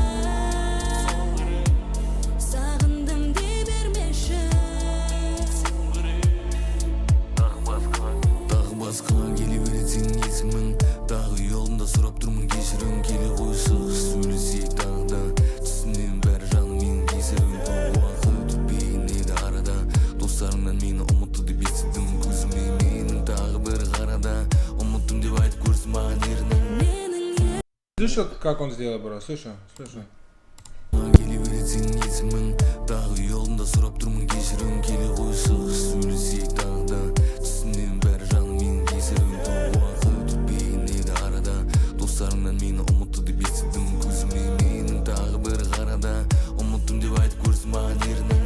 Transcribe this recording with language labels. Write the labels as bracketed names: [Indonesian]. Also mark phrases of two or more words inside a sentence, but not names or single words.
[Kazakh] басқаға келе беретін есімің тағы ұялында сұрап тұрмын кешірім келе қойшы сөйлесейік тағы да түсінемін бәрі жаным менің кесірім көп уақыт өтпейін еді арада достарыңнан мені ұмытты деп естідім көзіме менің тағы бір қарада ұмыттым деп айтып көрсін маған ерінің [Russian] Слышал, как он сделал, бро? Слышал? [Kazakh] келе беретін есімің тағы ұялында сұрап тұрмын кешірім келе қойшы сөйлесейік тағы да түсінемін бәрі жаным менің кесірім көп уақыт өтпейін еді арада достарыңнан мені ұмытты деп естідім көзіме менің тағы бір қарада ұмыттым деп айтып көрсін маған ерінің